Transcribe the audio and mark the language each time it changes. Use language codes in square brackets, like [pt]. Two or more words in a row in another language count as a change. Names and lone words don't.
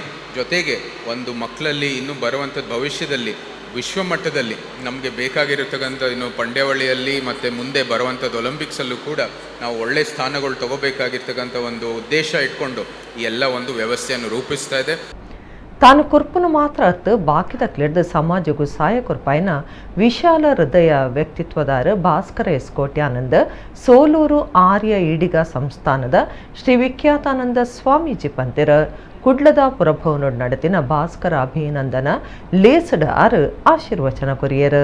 [kn] ಜೊತೆಗೆ ಒಂದು ಮಕ್ಕಳಲ್ಲಿ ಇನ್ನೂ ಬರುವಂಥದ್ದು ಭವಿಷ್ಯದಲ್ಲಿ ವಿಶ್ವಮಟ್ಟದಲ್ಲಿ ನಮಗೆ ಬೇಕಾಗಿರತಕ್ಕಂಥ ಇನ್ನು ಪಂದ್ಯಾವಳಿಯಲ್ಲಿ ಮತ್ತು ಮುಂದೆ ಬರುವಂಥದ್ದು ಒಲಿಂಪಿಕ್ಸಲ್ಲೂ ಕೂಡ ನಾವು ಒಳ್ಳೆಯ ಸ್ಥಾನಗಳು ತಗೋಬೇಕಾಗಿರ್ತಕ್ಕಂಥ ಒಂದು ಉದ್ದೇಶ ಇಟ್ಕೊಂಡು ಈ ಎಲ್ಲ ಒಂದು ವ್ಯವಸ್ಥೆಯನ್ನು ರೂಪಿಸ್ತಾ ಇದೆ. [tcy] ತಾನು ಕೊರ್ಪುನು ಮಾತ್ರ ಅತ್ತು ಬಾಕಿದ ಕ್ಲೆಡ್ದ ಸಮಾಜಗೂ ಸಹಾಯ ಕೊರ್ಪಾಯಿನ ವಿಶಾಲ ಹೃದಯ ವ್ಯಕ್ತಿತ್ವದಾರ ಭಾಸ್ಕರ ಎಸ್ ಕೋಟ್ಯಾನಂದ ಸೋಲೂರು ಆರ್ಯ ಈಡಿಗ ಸಂಸ್ಥಾನದ ಶ್ರೀ ವಿಖ್ಯಾತಾನಂದ ಸ್ವಾಮೀಜಿ ಪಂತೆರ ಕುಡ್ಲದ ಪುರಭವನೋಡ್ ನಡೆದಿನ ಭಾಸ್ಕರ ಅಭಿನಂದನ ಲೇಸಡ್ ಆರು ಆಶೀರ್ವಚನ ಕೊರಿಯರು.